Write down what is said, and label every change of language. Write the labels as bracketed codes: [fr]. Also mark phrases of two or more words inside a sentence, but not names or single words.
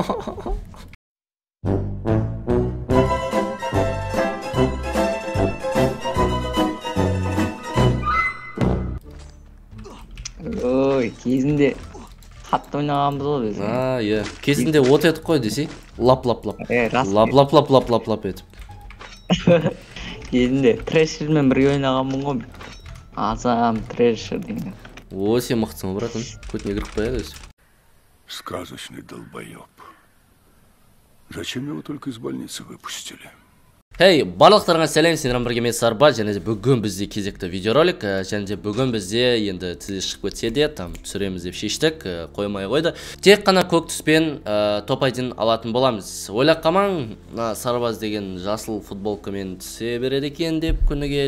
[kk] Ой, кезінде қатты ойнағанбыз ғой біз. Иә, кезінде от етіп қой десей, лап етіп. Кезінде трэшермен бірге ойнағанмын ғой. Азам трэшер деген. О, сен мықтысың, братан. Көтіне кіріп қояды өзі. [ru] Сказочный долбоеб. Зачем его только из больницы выпустили? [kk] Хей, барлықтарыңа сәлем, сендермен бірге мен Сарбаз, және де бүгін бізде кезекті видеоролик, және де бүгін бізде енді тізе шығып кетсе де, там түсіреміз деп шештік, қоймай қойды. Тек қана көк түспен топ-1 алатын боламыз. Ойлап қалмаң, Сарбаз деген жасыл футболкамен түсе береді екен деп күніге.